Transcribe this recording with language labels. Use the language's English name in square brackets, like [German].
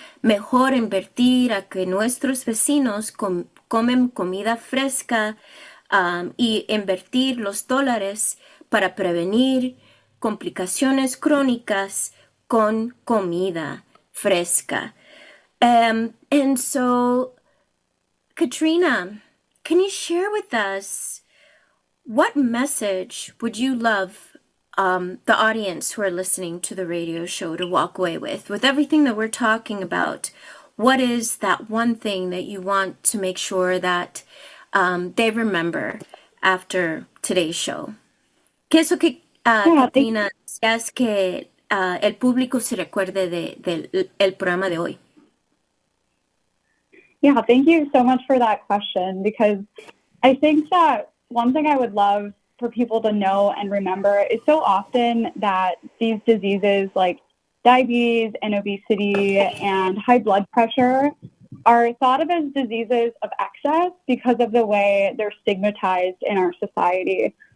[Spanish] Mejor invertir a que nuestros vecinos comen comida fresca y invertir los dólares para prevenir complicaciones crónicas con comida fresca. [English] And so, Katrina, can you share with us what message would you love the audience who are listening to the radio show to walk away with everything that we're talking about? What is that one thing that you want to make sure that they remember after today's show? [Spanish] ¿Qué es lo que, Katrina, deseas que el público se recuerde del programa de hoy? [English] Yeah, thank you so much for that question, because I think that one thing I would love for people to know and remember is so often that these diseases like diabetes and obesity and high blood pressure are thought of as diseases of excess because of the way they're stigmatized in our society.